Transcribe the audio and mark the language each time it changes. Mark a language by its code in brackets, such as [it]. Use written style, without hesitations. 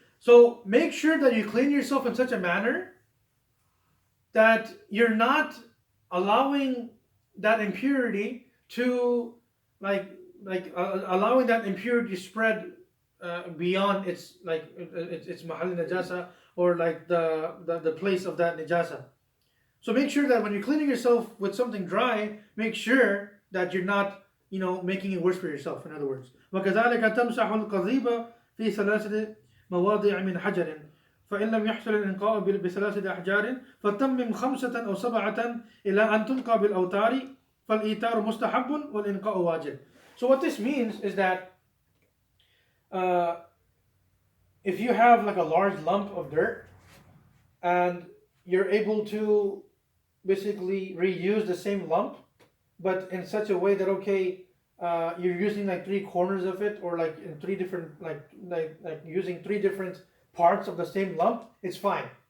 [en] So make sure that you clean yourself in such a manner that you're not allowing that impurity to allowing that impurity to spread beyond its mahal najasa, or like the place of that najasa. So make sure that when you're cleaning yourself with something dry, make sure that you're not making it worse for yourself, in other words. [ar] وكذلك تمسح القضيب في 3 مواضع من حجر فإن لم يحصل الإنقاء ب3 أحجار فتمم 5 أو 7 إلى أن تنقى بالأوتار فالإيتار مستحب والإنقاء واجب. [en] So what this means is that if you have like a large lump of dirt and you're able to basically reuse the same lump, but in such a way that you're using like 3 corners of it, or like in 3 different like using 3 different parts of the same lump, it's fine.